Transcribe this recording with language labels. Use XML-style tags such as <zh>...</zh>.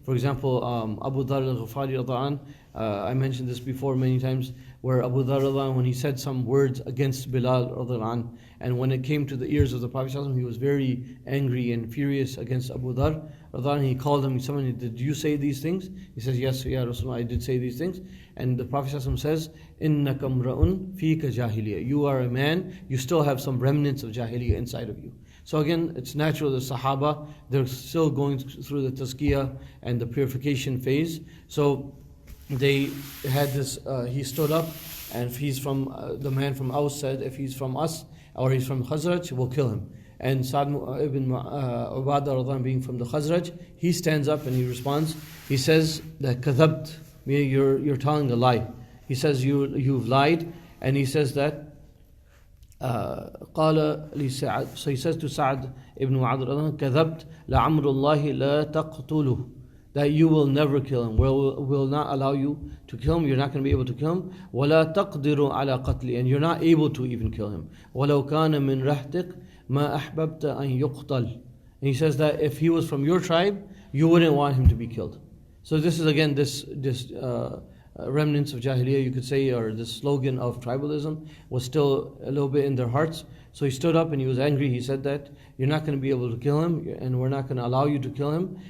<en>For example, Abu Dharr al-Ghifari radhiallahu anh, I mentioned this before many times, where Abu Dharr radhiallahu anh, when he said some words against Bilal radhiallahu anh, and when it came to the ears of the Prophet ﷺ, he was very angry and furious against Abu Dharr radhiallahu anh. He called him, someone, did you say these things? He says, yes, ya Rasulullah, I did say these things.</en> <ar>And the Prophet ﷺ says, إِنَّكَ امْرَؤٌ فِيكَ جَاهِلِيَّةٌ.</ar> <en>You are a man, you still have some remnants of Jahiliyyah inside of you. So again, it's natural, the Sahaba, they're still going through the tazkiyah and the purification phase. So they had this, he stood up, and if he's from, the man from Aus said, if he's from us, or he's from Khazraj, we'll kill him. And Sa'd ibn Ubadah radhiallahu anh, being from the Khazraj, he stands up and he responds. He says that kadhabt, meaning you're telling a lie. He says you've lied, and he says that</en> <ar>قال لسعد,</ar> <en>so he says to Sa'd ibn Mu'adh,</en> <ar>كذبت لعمر الله لا تقتله,</ar> <en>that you will never kill him. We'll not allow you to kill him. You're not going to be able to kill him.</en> <ar>ولا تقدر على قتله,</ar> <en>and you're not able to even kill him.</en> <ar>ولو كان من رحتك ما أحببت أن يقتل.</ar> <en>And he says that if he was from your tribe, you wouldn't want him to be killed. So this is again this remnants of Jahiliyyah, you could say, or the slogan of tribalism was still a little bit in their hearts. So he stood up and he was angry. He said that you're not going to be able to kill him, and we're not going to allow you to kill him.</en>